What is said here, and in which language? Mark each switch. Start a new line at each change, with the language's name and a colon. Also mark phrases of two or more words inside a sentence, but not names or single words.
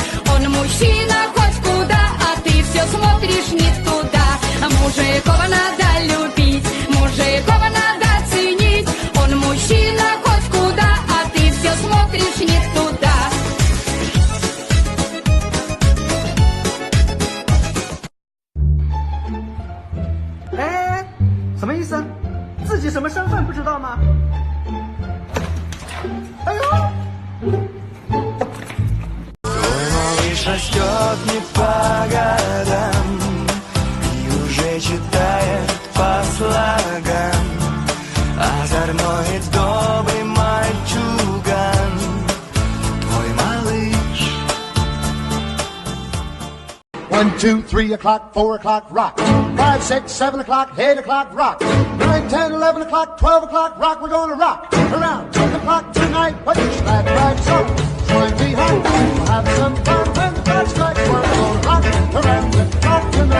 Russian: Он мужчина хоть куда, а ты все смотришь не туда. Мужикова надо любить, мужикова надо ценить. Он мужчина хоть куда, а ты все смотришь не туда.
Chinese: 哎，什么意思？自己什么身份不知道吗？哎呦！
Russian: Твой малыш растет не по годам и уже читает по слогам. Озорной и добрый мальчуган, твой малыш.
English: 1, 2, 3 o'clock, 4 o'clock, rock. 5, 6, 7 o'clock, 8 o'clock, rock. 9, 10, 11 o'clock, 12 o'clock, rock. We're gonna rock around 10 o'clock tonight. Put your glad rags on. It's going to be hot. We'll have some fun when the clock strikes. We're gonna rock around 10 o'clock tonight.